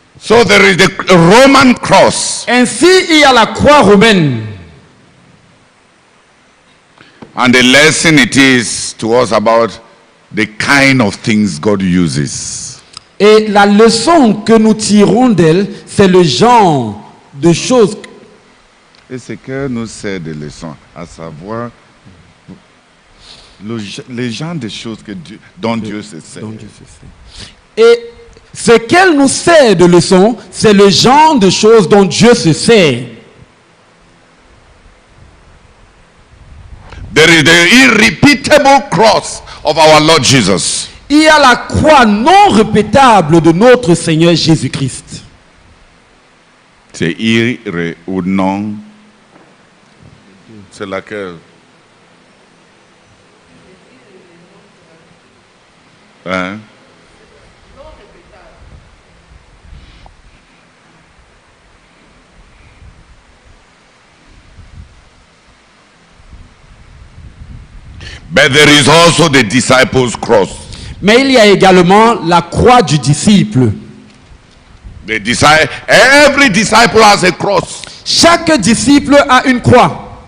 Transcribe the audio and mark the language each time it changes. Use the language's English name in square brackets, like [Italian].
[English] So there is the Roman cross. [French] Ainsi, il y a la croix romaine. [English] And the lesson it is to us about the kind of things God uses. [French] Et la leçon que nous tirons d'elle, c'est le genre de choses. Et ce que nous sert de leçon, à savoir les genres de choses dont Dieu se sert. Et ce qu'elle nous sert de leçon, c'est le genre de choses dont Dieu se sert. [English] There is the irrepeatable cross of our Lord Jesus. [French] Il y a la croix non répétable de notre Seigneur Jésus-Christ. C'est irré ou non. C'est laquelle? Hein? [English] But there is also the disciples' cross. [French] Mais il y a également la croix du disciple. [English] Every disciple has a cross. [French] Chaque disciple a une croix.